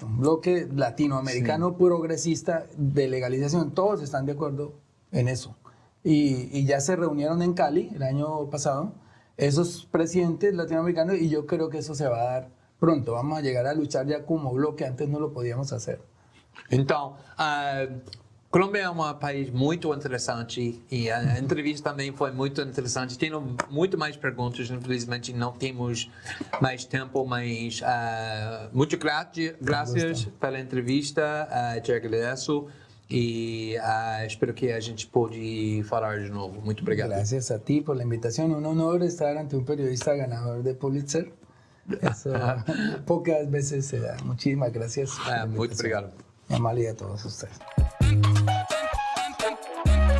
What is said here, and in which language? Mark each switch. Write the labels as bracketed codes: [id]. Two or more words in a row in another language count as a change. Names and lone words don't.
[es] Un bloque latinoamericano progresista de legalización. Todos están de acuerdo en eso. Y ya se reunieron en Cali el año pasado esos presidentes latinoamericanos y yo creo que eso se va a dar pronto. Vamos a llegar a luchar ya como bloque, antes no lo podíamos hacer. [pt] Então, Colômbia é um país muito interessante e a entrevista também foi muito interessante. Tenho muito mais perguntas, infelizmente não temos mais tempo, mas muito graças pela entrevista, te agradeço e espero que a gente pode falar de novo. Muito obrigado. [es] Gracias a ti por la invitación. Un honor estar ante un periodista ganador de Pulitzer. Eso pocas veces se da. Muchísimas gracias. [pt] Muito obrigado. [es] Amable a todos ustedes.